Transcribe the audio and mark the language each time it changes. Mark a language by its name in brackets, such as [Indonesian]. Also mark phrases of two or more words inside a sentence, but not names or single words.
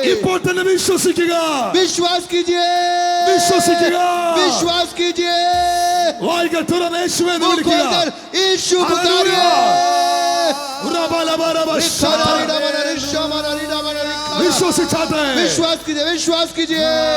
[Malayalam] ഇപ്പോൾ തന്നെ വിശ്വസിക്കുക. [Hindi] विश्वास कीजिए, [Malayalam] വിശ്വസിക്കുക. [Hindi] विश्वास कीजिए। [Malayalam] വായ്കൾ തുറന്ന് യേശുവെ എന്ന് [Hindi] मुख [Malayalam] വിളിക്കുക. [Hindi] खोलकर यीशु पुकारिए। [Malayalam] വിശ്വസിച്ചാട്ടെ. [Hindi] विश्वास कीजिए, विश्वास कीजिए।